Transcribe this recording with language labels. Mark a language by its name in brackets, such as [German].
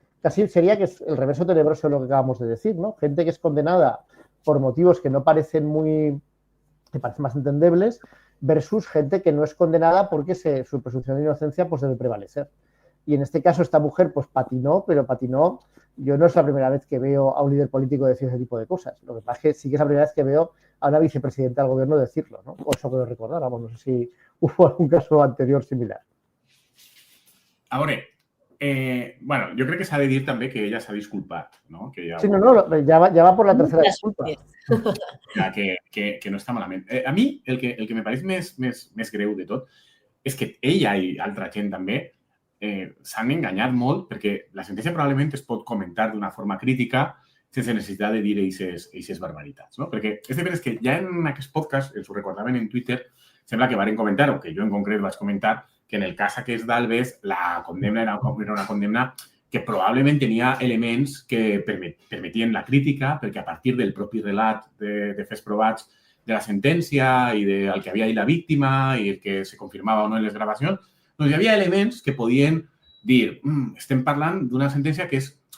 [Spanish] Casi sería que es el reverso tenebroso de lo que acabamos de decir, ¿no? Gente que es condenada por motivos que no parecen que parecen más entendibles, versus gente que no es condenada porque su presunción de inocencia pues debe prevalecer. Y en este caso esta mujer pues patinó, yo no es la primera vez que veo a un líder político decir ese tipo de cosas. Lo que pasa es que sí que es la primera vez que veo a una vicepresidenta del gobierno decirlo, ¿no? O eso puedo recordar, vamos, no sé si hubo algún caso anterior similar. [Catalan] Ahora, bueno, jo crec que s'ha de dir també que ella s'ha disculpat, no? Que ja, [Spanish] sí, ja va por la tercera disculpa. [Catalan] Que no està malament. A mi el que me pareix més greu de tot és que ella i altra gent també s'han enganyat molt perquè la sentència probablement es pot comentar d'una forma crítica sense necessitat de dir eixes barbaritats, no? Perquè és de veres que ja en aquest podcast, ens ho recordaven en Twitter, sembla que varen comentar, o que jo en concret vaig comentar, que en el cas aquest d'Alves la condemna era una condemna que probablement tenia elements que permetien la crítica, perquè a partir del propi relat de fets provats de la sentència i del que havia dit la víctima i el que se confirmava o no en les gravacions, doncs hi havia elements que podien dir estem parlant d'una sentència que és